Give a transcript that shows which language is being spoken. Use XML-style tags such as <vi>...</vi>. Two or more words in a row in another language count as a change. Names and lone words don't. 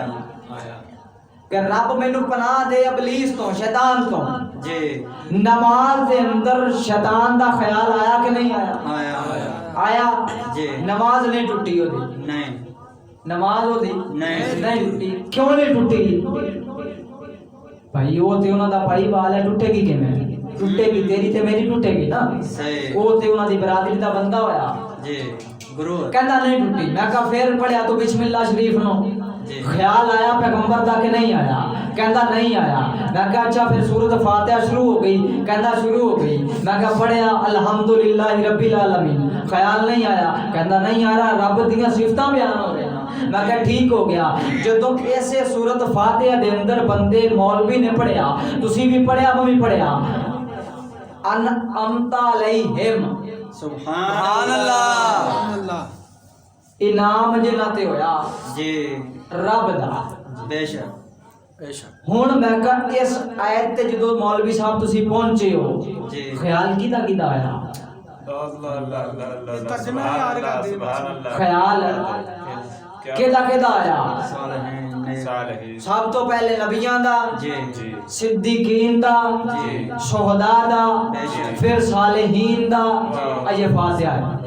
<pa>کہ رب مینوں پناہ دے ابلیس تو, شیطان تو. جی نماز دے اندر شیطان دا خیال آیا کہ نہیں آیا؟ آیا آیا. جی نماز نہیں ٹوٹی ہوتی. نہیں نماز ہوتی نہیں ٹوٹی. کیوں نہیں ٹوٹی؟ بھائی وہ تے انہاں دا بھائی وال ہے, ٹوٹے گی کیویں؟ ٹوٹے گی تیری تے میری ٹوٹے گی نا. صحیح. وہ تے انہاں دی برادری دا بندہ ہویا. جی گرو کہندا نہیں ٹوٹی. میں کہا پھر پڑھیا تو بسم اللہ شریف نو, خیال آیا پیغمبر دا کہ نہیں آیا؟ کہندا نہیں آیا. میں کہا اچھا پھر سورۃ فاتحہ شروع ہو گئی. کہندا شروع ہو گئی. میں کہا پڑھیا</pa> <ar>الحمدللہ رب العالمین,</ar> <pa>خیال نہیں آیا. کہندا نہیں آ رہا, رب دیاں صفتاں بیان ہو رہی. میں کہا ٹھیک ہو گیا. جدوں ایسے سورۃ فاتحہ دے اندر بندے مولوی نے پڑھیا, تسی بھی پڑھیا, میں بھی پڑھیا,</pa> <ar>انعمت علیہم, سبحان اللہ.</ar> <pa>انعام جنہاں تے ہویا جی رب دا. بے شک بے شک. ہن میں کہا اس آیت تے جدوں مولوی صاحب تسی پہنچے ہو, جی خیال کیدا کیدا آیا؟ ترجمہ یاد کر دے خیال کیدا کیدا آیا صالحین سب تو پہلے نبیاں دا جی صدیقین دا شہداء دا پھر صالحین دا اجے فاتحہ ہے</pa>